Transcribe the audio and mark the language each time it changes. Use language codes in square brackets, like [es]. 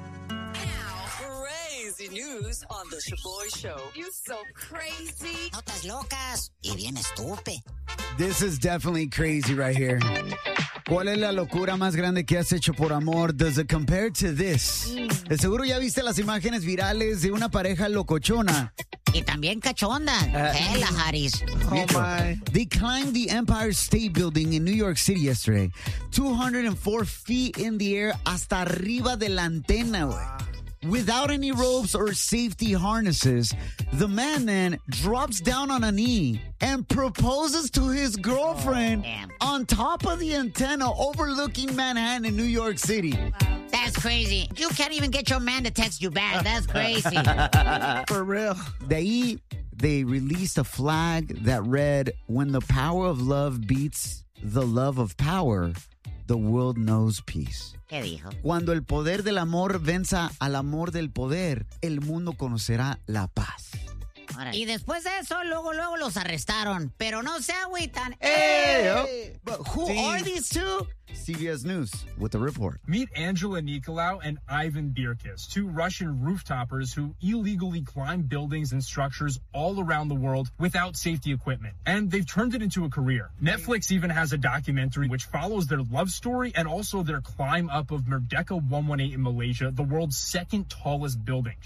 [en] Crazy News on the Shaboy Show. You're so crazy. [es] Notas locas y bien estupe. [en] This is definitely crazy right here. [es] ¿Cuál es la locura más grande que has hecho por amor? [en] Does it compare to this? [es] De seguro ya viste las imágenes virales de una pareja locochona. Y también cachonda. Hela, Harris. [en] Oh, my. They climbed the Empire State Building in New York City yesterday. 204 feet in the air, [es] hasta arriba de la antena, güey. [en] Without any ropes or safety harnesses, the man then drops down on a knee and proposes to his girlfriend on top of the antenna overlooking Manhattan in New York City. That's crazy. You can't even get your man to text you back. That's crazy. For real. They released a flag that read, "When the power of love beats the love of power, the world knows peace." [es] ¿Qué dijo? Cuando el poder del amor venza al amor del poder, el mundo conocerá la paz. Y después de eso, luego los arrestaron. Pero no se agüitan. Hey, oh. [en] But who are these two? CBS News with the report. Meet Angela Nikolaou and Ivan Birkis, two Russian rooftoppers who illegally climb buildings and structures all around the world without safety equipment. And they've turned it into a career. Netflix even has a documentary which follows their love story and also their climb up of Merdeka 118 in Malaysia, the world's second tallest building.